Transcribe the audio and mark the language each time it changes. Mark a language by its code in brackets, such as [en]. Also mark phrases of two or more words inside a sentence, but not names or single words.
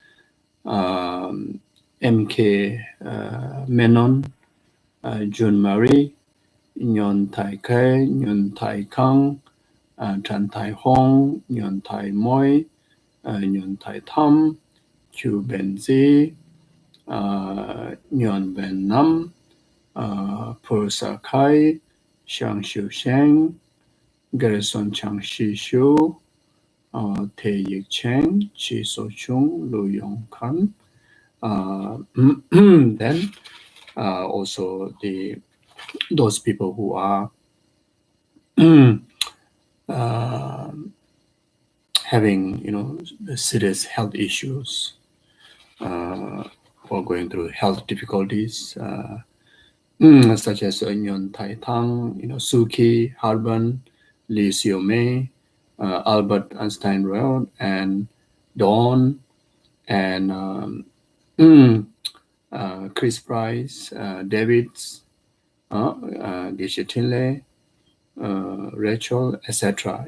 [en] MK Menon, June Marie, Nyon Tai Kai, Nyon Tai Kang, Chan Tai Hong, Nyon Tai Moi, Nyon Tai Tham, Chu Ben Zi, Nyon Ben Nam, Pur Sa Kai, Xiang Xiu Sheng, Garrison Chang Shi Shu, Te Yik Cheng, Chi So Chung, Lu Yong Kan. Then also those people who are having serious health issues, or going through health difficulties, such as Nyon Tai Tang, Suki, Harban, Lee Xiu Mei, Albert Einstein Road, and Dawn, and Chris Price, Davids, Geshe, Rachel, etc.